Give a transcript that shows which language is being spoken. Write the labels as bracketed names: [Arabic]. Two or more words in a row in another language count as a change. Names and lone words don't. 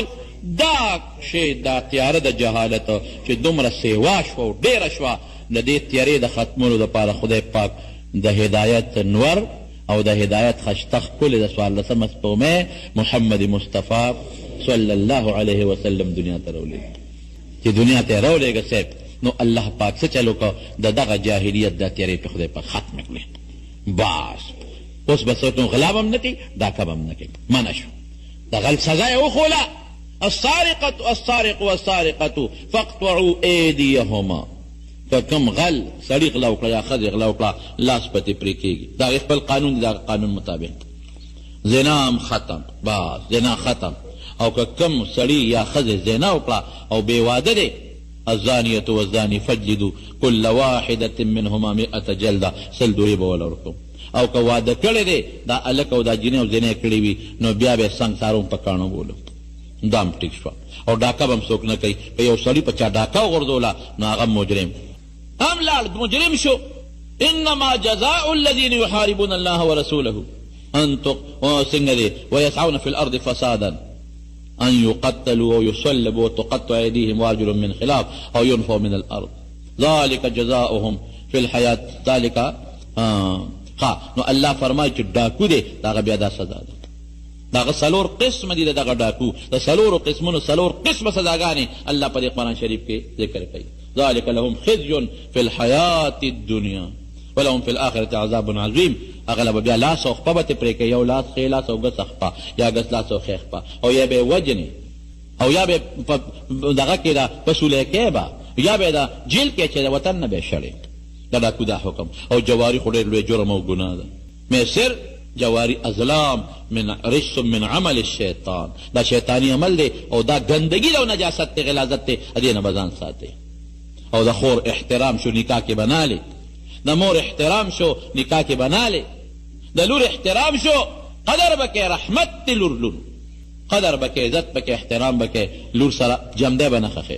[Pashto] دا شی دا تیاره د جهالت چې دومره سیوا شوه او ډېره شوه، د دې تیارې د ختمولو دپاره خدای پاک د هدایت نور او د هدایت خشته ښکلې د 14مه سپوږمۍ محمد مصطفی [Arabic] صلی الله علیه وسلم [Pashto] دنیا ته راولېږي. چې دنیا ته یې راولېږه صاحب نو الله پاک څه چل وکړه، د دغه جاهلیت دا تیارې په خدای پاک ختمې کړې. بس اوس به څوک نو غلا به هم نه کوي، ډاکه به هم نه کوي، منع شو. د غل سزا یې وښوله، [Arabic] السارق والسارقة فاقطعوا ایدیهما. [Pashto] که کم غل سړي غلا وکړه یا ښځې غلا وکړه لاس پتې پرې کېږي. دا خپل قانون دی، دا قانون مطابق زنا هم ختم، بس زنا ختم. او که کم سړي یا ښځې زنا وکړه او بې واده دی [Arabic] الزانیة والزاني فجلدوا كل واحدة منهما 100 جلده، [Pashto] 100 دوی به وله ورکوم. او که واده کړی دی دا هلک او دا جنۍ او زینۍ کړې وي نو بیا به یې سنګسار هم په کاڼو بولو. دا هم ټیک شوه. او ډاکه به هم څوک نه کوي. په یو سړي په چا ډاکه وغورځوله نو هغه مجرم هم لاړ مجرم شو. [Arabic] انما جزاء الذين يحاربون الله ورسوله ان [Pashto] څنګه دی [Arabic] ويسعون في الارض فسادا ان يقتلوا او يصلبوا وتقطع ايديهم وارجلهم من خلاف او ينفوا من الارض ذلك جزاؤهم في الحياه ذلك [Pashto] نو الله فرمایي چې ډاکو دی دغه بیا دا سزا ده. دغه څلور قسم دي دغه ډاکو، د څلورو قسمونو څلور قسمه سزاګانې الله په دې قرآن شریف کې ذکر کوي. [Arabic] ذلك لهم خزي في الحياة الدنيا ولهم في الآخرة عذاب عظيم. [Pashto] هغه به بیا لاس او خپه به ترې پرې کوي، یو لاس ښی لاس او ګس خپه یا ګس لاس او ښی خپه، او یا به یې وجنې او یا به دغه کې ده په سولیکۍ به یا به د جیل کې چې د وطن نه به یې شړې. دا ډاکو دا حکم. او جواري خو ډېر لوی جرم او ګناه ده. میسر جواری ازلام [Arabic] من رجس من عمل الشیطان، [Pashto] دا شیطانی عمل دی او دا گندگی دا و نجاست دی غلازت دی، ادی نه بزان ساتي. او دا خور احترام شو نکاح کې بنالی، دا مور احترام شو نکاح کې بنالی، دا لور احترام شو قدر بکې رحمت دی لور قدر بکې عزت بکې احترام بکې لور سره جمده بنه خخې.